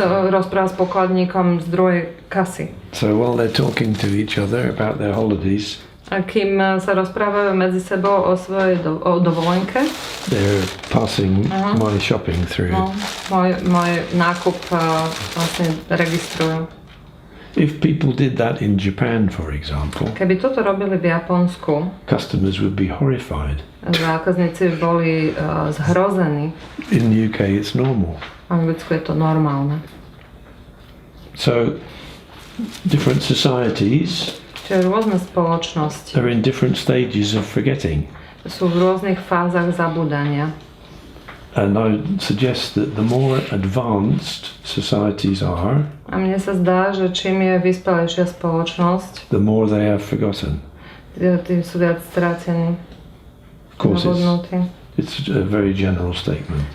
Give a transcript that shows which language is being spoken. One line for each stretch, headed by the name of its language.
Slovak: Rozpráva s pokladníkom z druhej kasy.
English: So while they're talking to each other about their holidays,
Slovak: A kým sa rozprávajú medzi sebou o svojej dovolenke,
English: they're passing my shopping through.
Slovak: no, môj nákup vlastne registrujú.
English: If people did that in Japan, for example,
Slovak: Keby toto robili v Japonsku,
English: customers would be horrified.
Slovak: zákazníci boli zhrození.
English: In the UK, it's normal.
Slovak: V Anglicku je to normálne.
English: So different societies
Slovak: Čiže rôzne spoločnosti
English: are in different stages of forgetting.
Slovak: sú v rôznych fázach zabúdania.
English: And I suggest that the more advanced societies are,
Slovak: A mne sa zdá, že čím je vyspelejšia spoločnosť,
English: the more they have forgotten.
Slovak: tým sú viac strátení,
English: Of course,
Slovak: zabudnutí.
English: it's a very general statement.